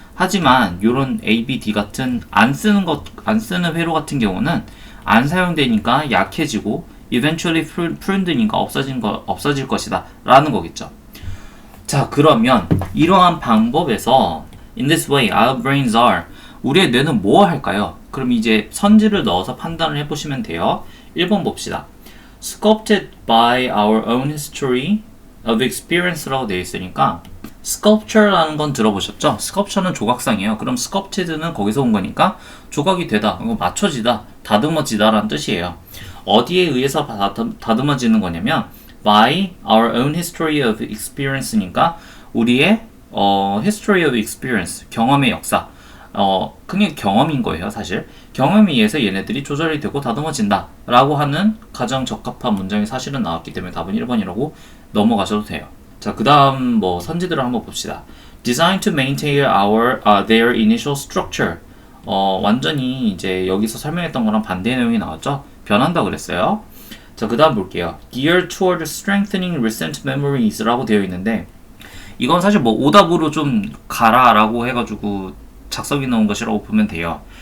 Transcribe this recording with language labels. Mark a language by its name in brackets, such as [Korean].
[Korean] 하지만 이런 A, B, D 같은 안 쓰는 회로 같은 경우는 안 사용되니까 약해지고 [English] eventually pruned [Korean] 니까 없어질 것이다 라는 거겠죠. 자, 그러면 이러한 방법에서 [English] in this way our brains are, [Korean] 우리의 뇌는 뭐 할까요? 그럼 이제 선지를 넣어서 판단을 해보시면 돼요. 1번 봅시다. [English] sculpted by our own history of experience [Korean] 라고 되어 있으니까 [English] sculpture [Korean] 라는 건 들어보셨죠? sculpture는 조각상이에요. 그럼 sculpted는 거기서 온 거니까 조각이 되다, 맞춰지다, 다듬어지다 라는 뜻이에요. 어디에 의해서 다듬어지는 거냐면 [English] by our own history of experience [Korean] 니까 우리의 [English] history of experience, [Korean] 경험의 역사, 그냥 경험인 거예요. 사실 경험에 의해서 얘네들이 조절이 되고 다듬어진다 라고 하는 가장 적합한 문장이 사실은 나왔기 때문에 답은 1번이라고 넘어가셔도 돼요. 자, 그 다음 뭐 선지들을 한번 봅시다. [English] Designed to maintain their initial structure. [Korean] 완전히 이제 여기서 설명했던 거랑 반대 내용이 나왔죠? 변한다 그랬어요. 자, 그 다음 볼게요. [English] Geared toward strengthening recent memories [Korean] 라고 되어 있는데 이건 사실 뭐 오답으로 좀 가라 라고 해가지고 작성해 놓은 것이라고 보면 돼요.